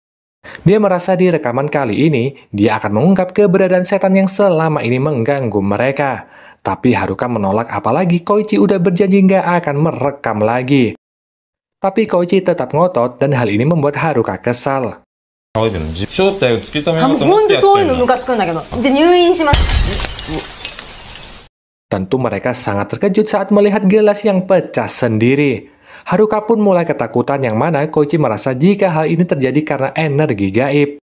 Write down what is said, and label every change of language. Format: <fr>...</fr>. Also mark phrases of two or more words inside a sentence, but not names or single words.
<id>Dia merasa di rekaman kali ini, dia akan mengungkap keberadaan setan yang selama ini mengganggu mereka. Tapi Haruka menolak apalagi Koichi udah berjanji nggak akan merekam lagi. Tapi Koichi tetap ngotot dan hal ini membuat Haruka kesal.</id> <ja>正体を突き止めようと思本ってやって当そういうのんの。ムカつくんだけど。じゃあ入院します。</ja> <id>Tentu mereka sangat terkejut saat melihat gelas yang pecah sendiri. Haruka pun mulai ketakutan yang mana Koichi merasa jika hal ini terjadi karena energi gaib.</id>